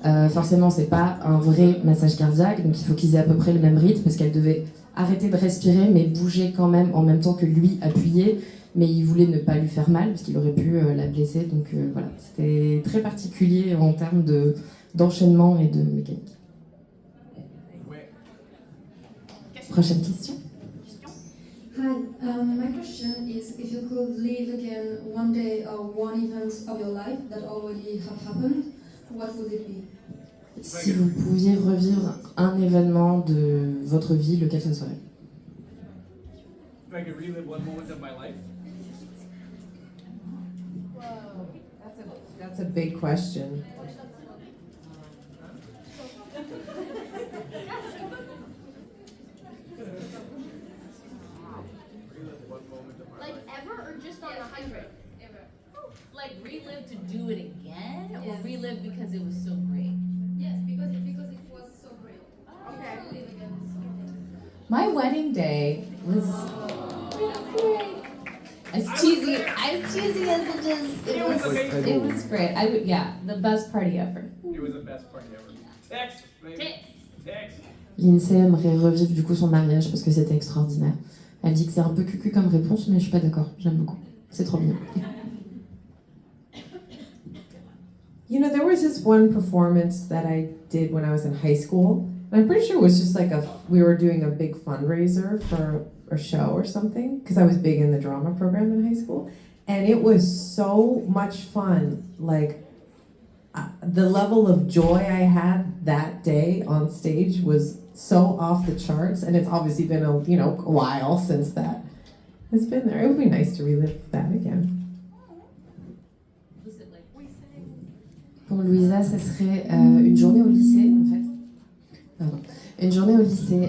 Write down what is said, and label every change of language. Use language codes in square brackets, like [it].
[fr] Forcément, c'est pas un vrai massage cardiaque, donc il faut qu'ils aient à peu près le même rythme, parce qu'elle devait arrêter de respirer, mais bouger quand même en même temps que lui, appuyer. Mais il voulait ne pas lui faire mal, parce qu'il aurait pu la blesser. Donc voilà, c'était très particulier en termes d'enchaînement et de mécanique. Prochaine question. [en] Hi, my question is if you could live again one day or one event of your life that already have happened, what would it be? [fr] Si vous pouviez revivre un événement de votre vie, lequel ce serait? [en] If I could relive one moment of my life. That's a big question. Like ever or just on 100? Ever. Like relive to do it again, or relive because it was so great? Yes, because it was so great. Okay. Live again. My wedding day was as cheesy as it is. It was great. The best party ever. It was the best party ever. Text, baby. Text. [fr] Lindsey aimerait revivre du coup son mariage parce que c'était extraordinaire. Elle dit que c'est un peu cucu comme réponse, mais je suis pas d'accord. J'aime beaucoup. C'est trop mignon. [en] You know, there was this one performance that I did when I was in high school. And I'm pretty sure it was just like we were doing a big fundraiser for a show or something, because I was big in the drama program in high school. And it was so much fun. Like, the level of joy I had that day on stage was so off the charts. And it's obviously been a while since that has been there. It would be nice to relive that again. [fr] Pour Luisa, ce serait une journée au lycée, en fait. Pardon. Une journée au lycée.